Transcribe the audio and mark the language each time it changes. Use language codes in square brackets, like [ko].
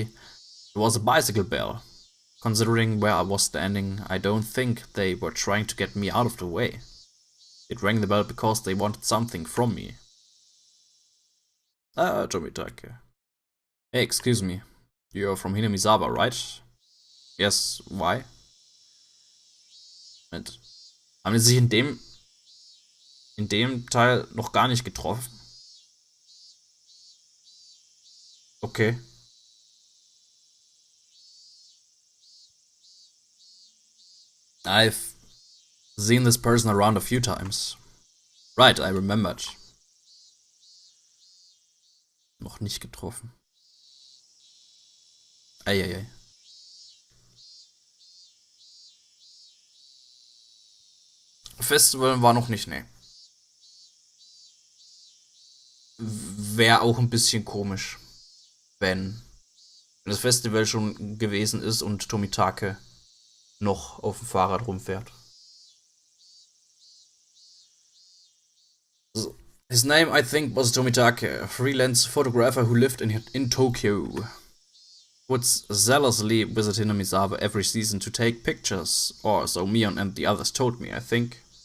[en] It was a bicycle bell. Considering where I was standing, I don't think they were trying to get me out of the way. It rang the bell because they wanted something from me. Tomitake. Hey, excuse me. You're from Hinamizawa, right? Yes, why? [de] Moment. Haben die sich in dem Teil noch gar nicht getroffen? Okay. [en] I've seen this person around a few times. Right, I remembered. [de] Noch nicht getroffen. Eieiei. Festival war noch nicht, ne. Wäre auch ein bisschen komisch, wenn das Festival schon gewesen ist und Tomitake noch auf dem Fahrrad rumfährt. So. [en] His name, I think, was Tomitake, a freelance photographer who lived in Tokyo. Would zealously visit Hinamizawa every season to take pictures, or so Mion and the others told me, I think.